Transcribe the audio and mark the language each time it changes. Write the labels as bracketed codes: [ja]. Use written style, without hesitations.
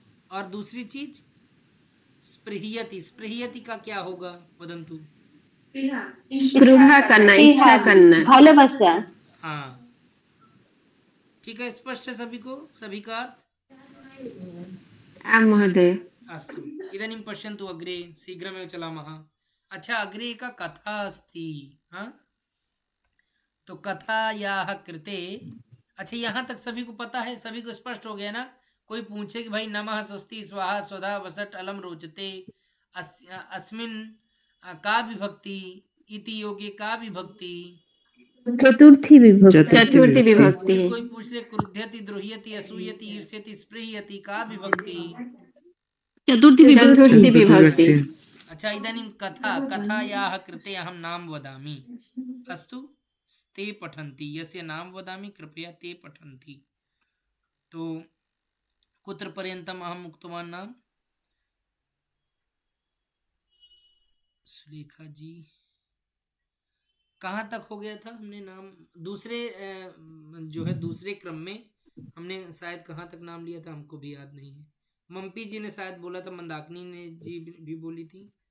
[hi] और दूसरी चीज स्पृह्यति स्पृह्यति का क्या होगा [sa] वदन्तु [hi] स्पृहा करना इच्छा करना [bn] भालोबासा। [hi] हाँ ठीक है स्पष्ट है सभी को सभी का अर्थ [sa] आं महोदय। अस्तु इदानीं पश्यन्तु अग्रे शीघ्रमेव चलामः। अच्छा, अग्रे का कथा अस्ति। हाँ, तो कथायाः कृते। [hi] अच्छा, यहाँ तक सभी को पता है, सभी को स्पष्ट हो गया ना? कोई पूछे कि भाई [sa] नमः स्वस्ति स्वाहा स्वधा वसट अलम रोचते अस्मिन् का विभक्ति [hi] इति योगे का विभक्ति? [sa] चतुर्थी विभक्ति। चतुर्थी विभक्ति [hi] फिर है। कोई पूछ ले [sa] क्रुध्यति द्रुह्यति असूयति ईर्ष्यति स्पृह्यति का विभक्ति? चतुर्थी चतुर्थी विभक्ति। अच्छा, इदानीं कथायाः कृते अहं नाम वदामि। अस्तु, ते पठन्ति, यस्य नाम वदामि कृपया ते पठन्ति। तो कुत्र पर्यन्तम् अहम् उक्तवान् नाम? [hi] सुलेखा जी, कहाँ तक हो गया था? हमने नाम दूसरे जो है दूसरे क्रम में हमने शायद कहाँ तक नाम लिया था, हमको भी याद नहीं है। मम्पी जी ने शायद बोला था, मंदाकिनी ने जी भी बोली थी।